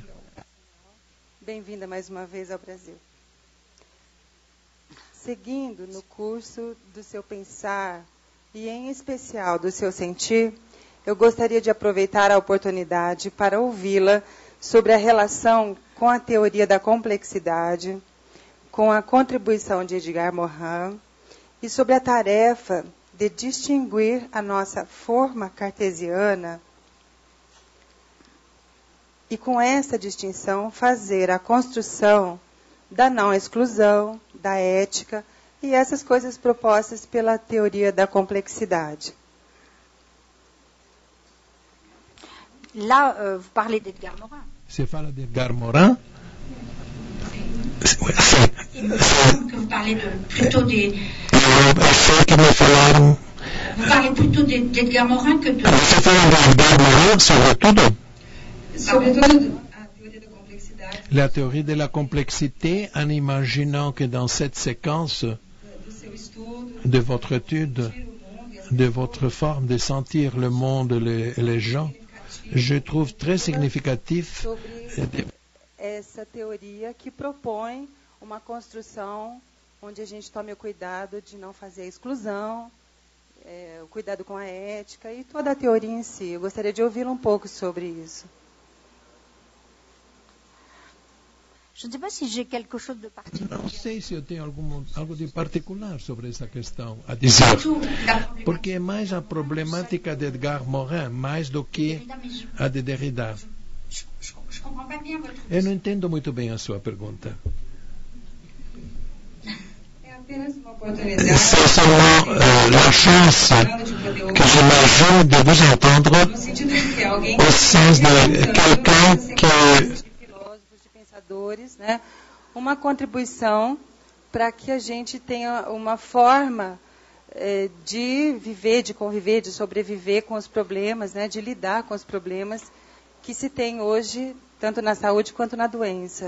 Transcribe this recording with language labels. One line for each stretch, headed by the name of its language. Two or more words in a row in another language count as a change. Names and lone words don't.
Portuguese: Bem-vinda mais uma vez ao Brasil. Seguindo no curso do seu pensar e, em especial, do seu sentir, eu gostaria de aproveitar a oportunidade para ouvi-la sobre a relação com a teoria da complexidade, com a contribuição de Edgar Morin e sobre a tarefa de distinguir a nossa forma cartesiana e, com essa distinção, fazer a construção da não-exclusão, da ética e essas coisas propostas pela teoria da complexidade.
French: Là, vous parlez d'Edgar Morin.
Portuguese: Você fala de Edgar Morin?
French: Que vous parlez plutôt des... Vous parlez plutôt d'Edgar Morin que de...
Portuguese: Você fala de Edgar Morin, sobretudo?
French: La théorie de la complexité, en imaginant que dans cette séquence de votre étude, de votre forme de sentir le monde et les gens, je trouve très significatif
Portuguese: essa teoria que propõe uma construção onde a gente tome o cuidado de não fazer a exclusão, o cuidado com a ética e toda a teoria em si. Eu gostaria de ouvi-la um pouco sobre isso. Não sei se eu tenho algo de particular sobre essa questão a dizer, porque é mais a problemática de Edgar Morin, mais do que a de Derrida. Eu não entendo muito bem a sua pergunta.
French: C'est seulement la chance que j'imagine de vous entendre au sens de quelqu'un que...
Portuguese: Né? Uma contribuição para que a gente tenha uma forma de viver, de conviver, de sobreviver com os problemas, né? De lidar com os problemas que se tem hoje, tanto na saúde quanto na doença.